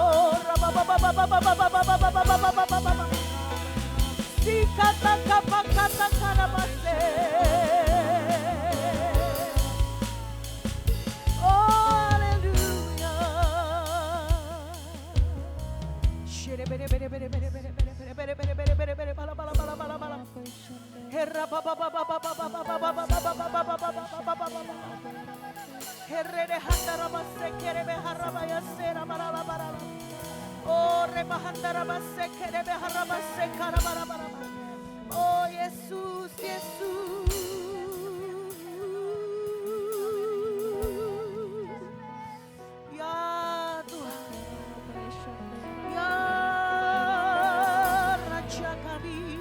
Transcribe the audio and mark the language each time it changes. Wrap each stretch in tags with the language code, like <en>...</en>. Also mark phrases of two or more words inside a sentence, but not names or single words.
<id>Sikata kapakata karamase. Oh, haleluya. Shede bere bere bere bere bere bere bere bere bere bere bere bere bala bala bala bala bala. Herra baba baba baba baba baba baba baba. Herre de handara masekere be harabaya sera barala barala. Oh, rebahandara masekere be harabaya sekara barala. Oh, Yesus, Yesus. Ya Tuhan. Ya Raja kami.</id>